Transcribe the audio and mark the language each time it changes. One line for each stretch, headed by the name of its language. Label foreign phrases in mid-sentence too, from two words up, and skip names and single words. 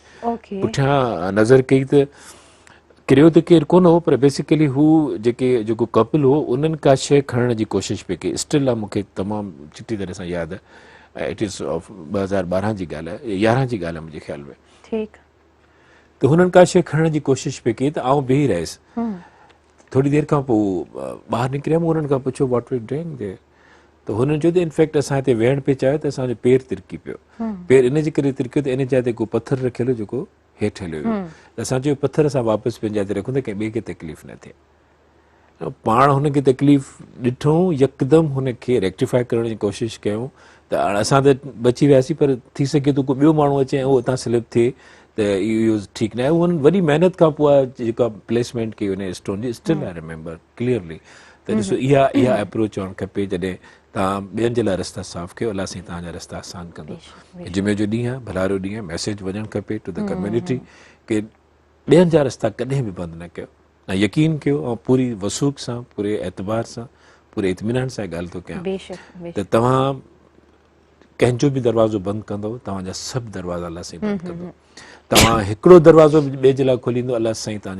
Sindhi: पुठियां नज़र कई त किरियो त केरु कोन हो, पर बेसिकली हू जेको कपल हो, उन्हनि का शइ खणण जी कोशिशि पई कई। स्टिल आहे, मूंखे तमामु सुठी तरह सां यादि आहे।
English: it is
Sindhi: 2012 जी ॻाल्हि आहे, 11 जी ॻाल्हि आहे मुंहिंजे ख़्याल में। त हुननि का शइ खणण जी कोशिशि पई कई त आउं बीही रहियुसि थोरी देरि खां पोइ ॿाहिरि निकिरियमि हुननि खां पुछियो
English: what we doing there
Sindhi: त हुननि चयो त इनफैक्ट असां हिते वेहण पिए चाहियो त असांजो पेर तिरकी पियो पेर इन जे करे तिरकियो त इन जाइ ते को पथर रखियलु जेको हेठि हलियो वियो त असां चयो पथर असां वापसि पंहिंजे जाइ ते रखूं त कंहिं ॿिए खे तकलीफ़ न थिए पाण हुनखे तकलीफ़ ॾिठूं यकदमि हुनखे रेक्टिफाई करण जी कोशिशि कयूं त हाणे असां त बची वियासीं पर थी सघे थो को ॿियो माण्हू अचे ऐं उहो उतां स्लिप थिए त इहो ठीकु न आहे हुननि वॾी महिनत खां पोइ आहे जेका प्लेसमेंट कई हुन स्टोन जी
English: still I remember clearly
Sindhi: त ॾिसो इहा अप्रोच हुअणु खपे जॾहिं तव्हां ॿियनि जे लाइ रस्ता साफ़ कयो अलाह साईं तव्हांजा रस्ता आसान कंदो जुमे जो ॾींहुं आहे भलारो ॾींहुं आहे मैसेज वञणु खपे
English: to the community
Sindhi: की ॿियनि जा रस्ता कॾहिं बि बंदि न कयो ऐं यकीन कयो ऐं पूरी वसूख़ सां पूरे एतबार सां पूरे इत्मीनान सां ॻाल्हि थो कयां त तव्हां कंहिंजो बि दरवाज़ो बंदि कंदव तव्हांजा सभु दरवाज़ा अलाह साईं बंदि कंदो तव्हां हिकिड़ो दरवाज़ो ॿिए जे लाइ खोलींदो अलाह साईं तव्हांजे